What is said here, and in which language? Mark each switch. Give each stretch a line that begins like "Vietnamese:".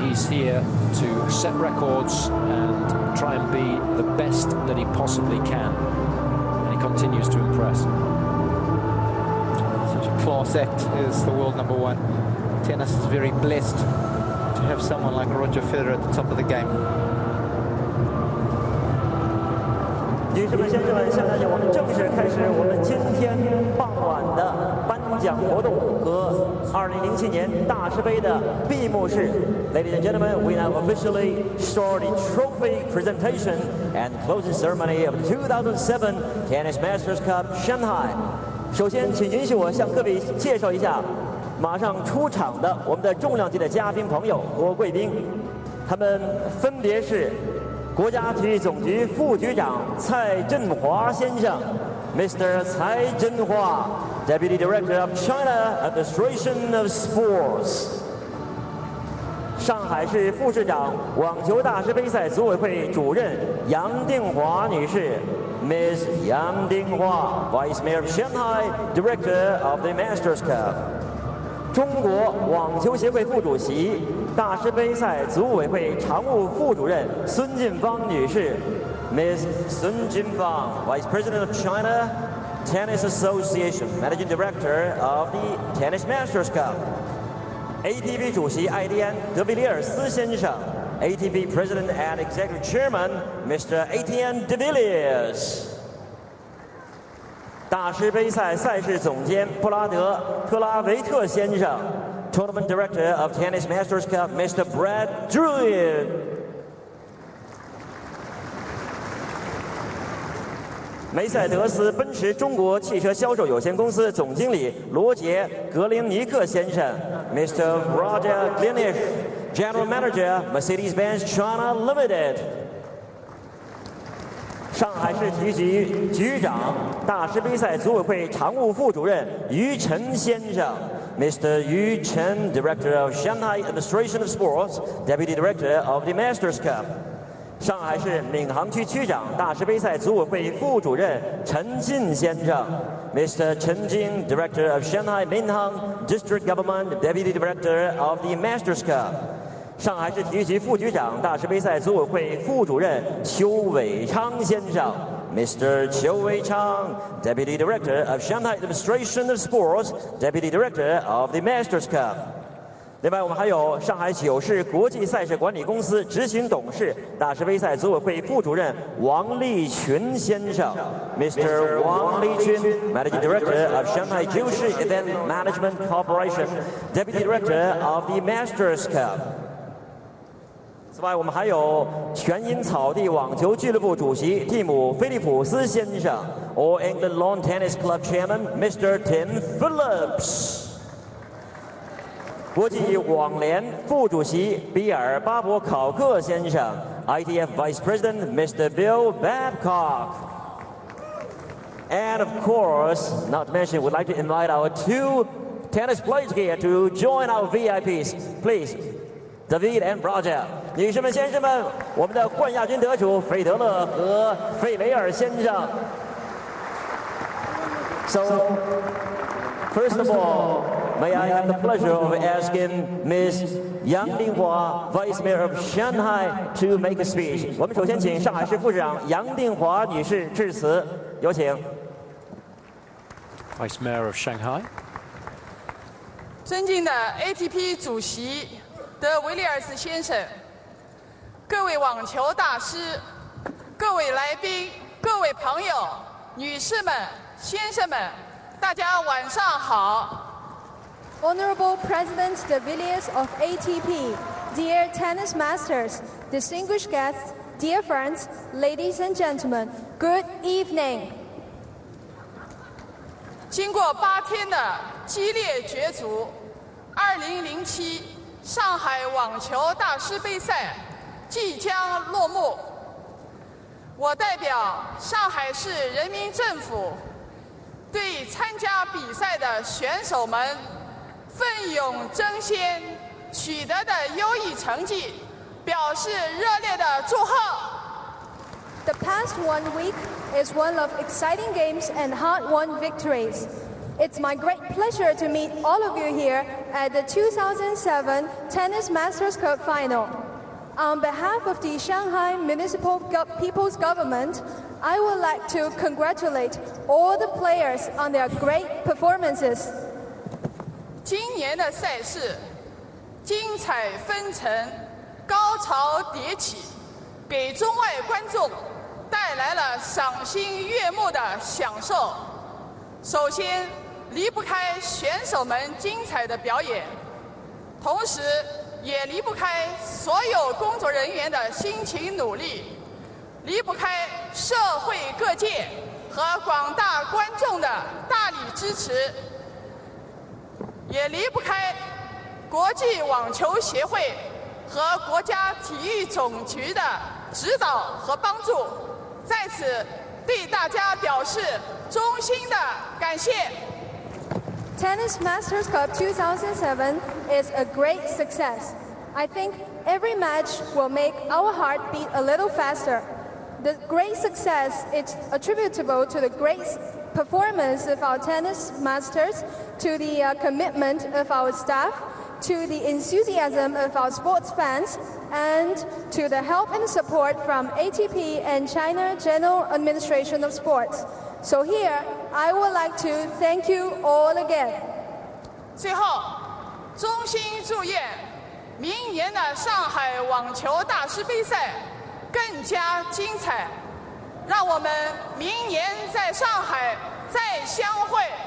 English: He's here to set records and try and be the best that he possibly can, and he continues to impress. Such a class act is the world #1. Tennis is very blessed to have someone like Roger Federer at the top of the game.
Chinese: 女士们、先生们，下面我们正式开始我们今天傍晚的颁奖活动和2007年大师杯的闭幕式。
English: Ladies and gentlemen, we now officially start the trophy presentation and closing ceremony of the 2007 Tennis Masters Cup Shanghai.
Chinese: 首先，请允许我向各位介绍一下马上出场的我们的重量级的嘉宾朋友和贵宾，他们分别是 国家体育总局副局长蔡振华先生 ，
English: Mr. 蔡振华 ，Deputy Director of China Administration of Sports。
Chinese: 上海市副市长、网球大师杯赛组委会主任杨定华女士 ，
English: Ms. 杨定华 ，Vice Mayor of Shanghai, Director of the Masters Cup。
Chinese: 中国网球协会副主席、大师杯赛组委会常务副主任孙晋芳女士 ，
English: Ms. 孙晋芳 ，Vice President of China Tennis Association, Managing Director of the Tennis Masters Cup。ATP
Chinese: 主席艾迪安·德维里尔斯先生
English: ，ATP President and Executive Chairman Mr. Etienne de Villiers。
Chinese: 大师杯赛赛事总监布拉德·特拉维特先生 ，
English: Tournament Director of Tennis Masters Cup, Mr. Brad Julian。
Chinese: 梅赛德斯奔驰中国汽车销售有限公司总经理罗杰·格林尼克先生 ，
English: Mr. Roger Glenish，General Manager Mercedes-Benz China Limited。
Chinese: 上海市体育局局长、大师杯赛组委会常务副主任于晨先生 ，
English: Mr. Yu Chen, Director of Shanghai Administration of Sports, Deputy Director of the Masters Cup。
Chinese: 上海市闵行区区长、大师杯赛组委会副主任陈进先生 ，
English: Mr. Chen Jin, Director of Shanghai Minhang District Government, Deputy Director of the Masters Cup。
Chinese: 上海市体育局副局长、大师杯赛组委会副主任邱伟昌先生 ，
English: Mr. 邱伟昌 ，Deputy Director of Shanghai Administration of Sports, Deputy Director of the Masters Cup。
Chinese: 另外，我们还有上海九市国际赛事管理公司执行董事、大师杯赛组委会副主任王立群先生 ，
English: Mr. 王立群 ，Managing Director of Shanghai 九市 Event Management Corporation, Deputy Director of the Masters Cup。
Chinese: 此外，我们还有全英草地网球俱乐部主席蒂姆·菲利普斯先生 ，
English: All England Lawn Tennis Club Chairman Mr. Tim Phillips。
Chinese: 国际网联副主席比尔·巴伯考克先生
English: ，ITF Vice President Mr. Bill Babcock。 And of course, not to mention, we'd like to invite our 2 tennis players here to join our VIPs. Please, David and Roger.
Chinese: 女士们、先生们，我们的冠亚军得主费德勒和费雷尔先生。
English: So, first of all, may I have the pleasure of asking Ms. Yang Dinghua, Vice Mayor of Shanghai, to make a speech.
Chinese: 我们首先请上海市副市长杨定华女士致辞，有请。
English: Vice Mayor of Shanghai.
Chinese: 尊敬的 ATP 主席德维利尔斯先生，各位网球大师，各位来宾，各位朋友，女士们、先生们，大家晚上好。
English: Honorable President de Villiers of ATP, dear tennis masters, distinguished guests, dear friends, ladies and gentlemen, good evening.
Chinese: 经过8天的激烈角逐，2007上海网球大师杯赛即将落幕。我代表上海市人民政府，对参加比赛的选手们奋勇争先取得的优异成绩表示热烈的祝贺。
English: The past 1 week is one of exciting games and hard-won victories. It's my great pleasure to meet all of you here at the 2007 Tennis Masters Cup Final. On behalf of the Shanghai Municipal People's Government, I would like to congratulate all the players on their great performances.
Chinese: 今年的赛事精彩纷呈，高潮迭起，给中外观众带来了赏心悦目的享受。首先，离不开选手们精彩的表演，同时也离不开所有工作人员的辛勤努力，离不开社会各界和广大观众的大力支持，也离不开国际网球协会和国家体育总局的指导和帮助，在此对大家表示衷心的感谢。
English: Tennis Masters Cup 2007 is a great success. I think every match will make our heart beat a little faster. The great success is attributable to the great performance of our tennis masters, to the commitment of our staff, to the enthusiasm of our sports fans, and to the help and support from ATP and China General Administration of Sports. So here, I would like to thank you all again.
Chinese: 最后，衷心祝愿明年的上海网球大师杯赛更加精彩，让我们明年在上海再相会。